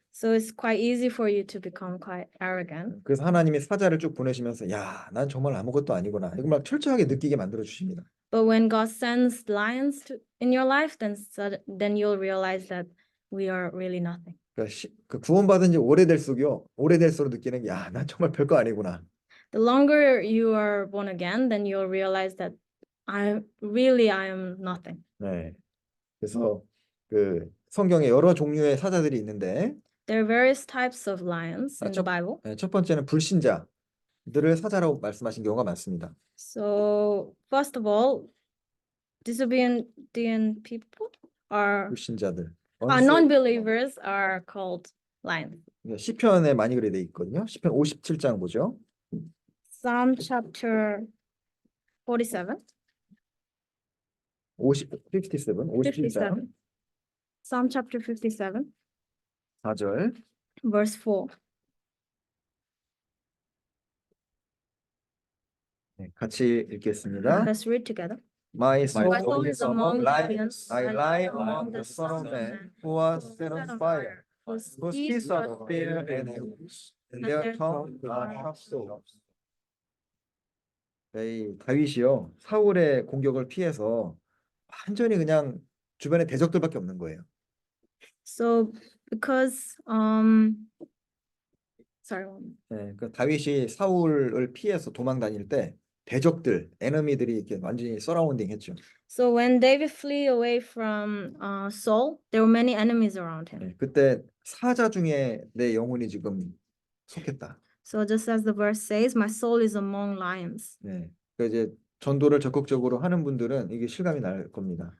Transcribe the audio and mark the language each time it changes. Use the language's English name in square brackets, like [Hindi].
[English] So it's quite easy for you to become quite arrogant. [Korean] 그래서 하나님이 사자를 쭉 보내시면서 야, 난 정말 아무것도 아니구나. 이거 막 철저하게 느끼게 만들어 주십니다. [English] But when God sends lions in your life, then you'll realize that we are really nothing. [Korean] 그러니까 그 구원받은 지 오래될수록 느끼는 게 야, 난 정말 별거 아니구나. [English] The longer you are born again, then you'll realize that I am nothing. [Korean] 네. 그래서 그 성경에 여러 종류의 사자들이 있는데 [English] There are various types of lions in the Bible. [Korean] 네, 첫 번째는 불신자들을 사자라고 말씀하신 경우가 많습니다. [English] So first of all, disobedient people are [Korean] 불신자들. [English] non-believers are called lions. [Korean] 시편에 많이 그래 돼 있거든요. 시편 57장 보죠. [English] Psalm chapter 47. [Korean] 57장 [English] Psalm chapter 57, [Korean] 4절. [English] verse 4. [Korean] 네, 같이 읽겠습니다. [English] Let's read together. My soul is among lions. lions. I lie among the sons of men who are set on fire, whose teeth are spear and arrows, and their tongue are sharp swords. [Korean] 다윗이요 사울의 공격을 피해서 완전히 그냥 주변에 대적들밖에 없는 거예요. [English] So because sorry. [Korean] 네, 그 다윗이 사울을 피해서 도망 다닐 때 대적들, 에너미들이 이렇게 완전히 서라운딩 했죠. [English] So when David flee away from Saul, there were many enemies around him. [Korean] 네, 그때 사자 중에 내 영혼이 지금 속했다. [English] So just as the verse says, my soul is among lions. [Korean] 네. 그러니까 이제 전도를 적극적으로 하는 분들은 이게 실감이 날 겁니다.